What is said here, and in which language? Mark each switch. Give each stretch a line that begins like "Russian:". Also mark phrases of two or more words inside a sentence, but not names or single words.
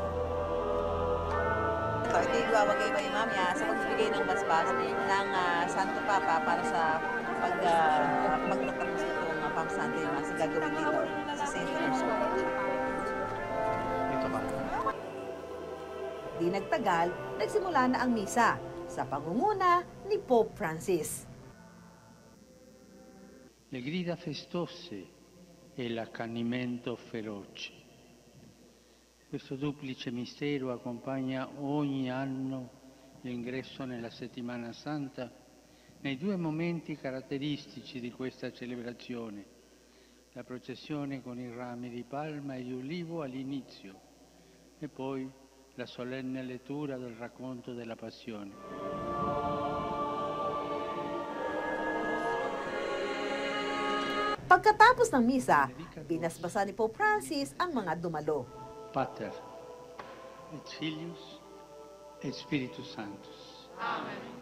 Filipino: Ito yung iwawagay mo yung mamaya sa pagbibigay ng basbas ng Santo Papa para sa pagtatapos itong
English: Palm Sunday Mass
Filipino: gagawin dito sa St. Peter's Square. Dito ba? Di nagtagal, nagsimula na ang misa sa pangunguna ni Pope Francis.
Italian: Le grida festose e l'accanimento feroce. Questo duplice mistero accompagna ogni anno l'ingresso nella Settimana Santa nei due momenti caratteristici di questa celebrazione, la processione con i rami di palma e di ulivo all'inizio e poi la solenne lettura del racconto della Passione.
Filipino: Pagkatapos ng misa, binasbasa ni Pope Francis ang mga dumalo.
Latin: Pater, et Filius, et Spiritus Sanctus. Amen.